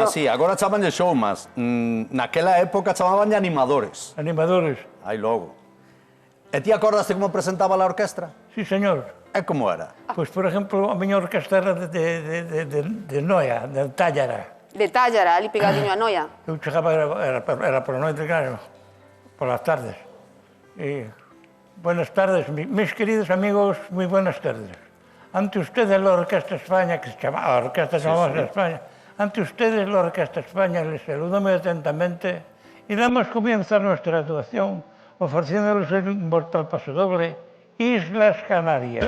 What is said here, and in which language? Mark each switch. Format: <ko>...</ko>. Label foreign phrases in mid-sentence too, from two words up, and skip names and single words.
<gl>Sí, agora chaman de showmas. Naquela época chamaban de animadores. Animadores. Aí logo. E ti acordaste como presentaba a orquestra? Sí, señor. E como era? Pois, por exemplo, a miña orquestra era de Noia, de Tállara. De Tállara, ali pegadinho a Noia. Eu chegaba, era por la noite, claro,</gl> <es>por las tardes. Buenas tardes, mis queridos amigos, muy buenas tardes. Ante ustedes la Orquesta España, que se llama, la Orquesta llamamos España, ante ustedes la Orquesta España les saludo muy atentamente y damos comienzo a nuestra actuación ofreciéndoles el inmortal pasodoble Islas Canarias.</es>